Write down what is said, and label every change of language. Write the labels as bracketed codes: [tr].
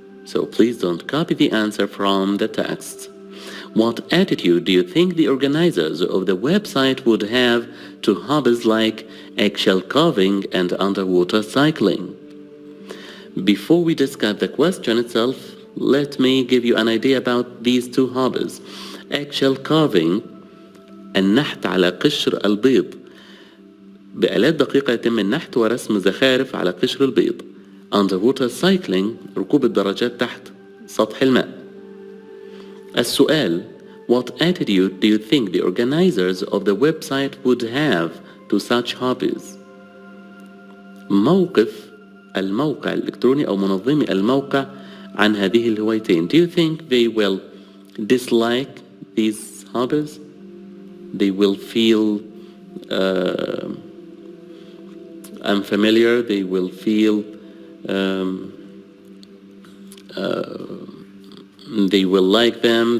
[en] So please don't copy the answer from the text. What attitude do you think the organizers of the website would have to hobbies like eggshell carving and underwater cycling? Before we discuss the question itself, let me give you an idea about these two hobbies. [ar] Eggshell carving, النحت على قشر البيض. بآلات دقيقة يتم النحت ورسم زخارف على قشر البيض. Underwater cycling, ركوب الدراجات تحت سطح الماء. [en] السؤال: What attitude do you think the organizers of the website would have to such hobbies? [ar] موقف الموقع الإلكتروني أو منظمي الموقع عن هذه الهوايتين. [en] Do you think they will dislike these hobbies? They will feel unfamiliar. They will feel they will like them.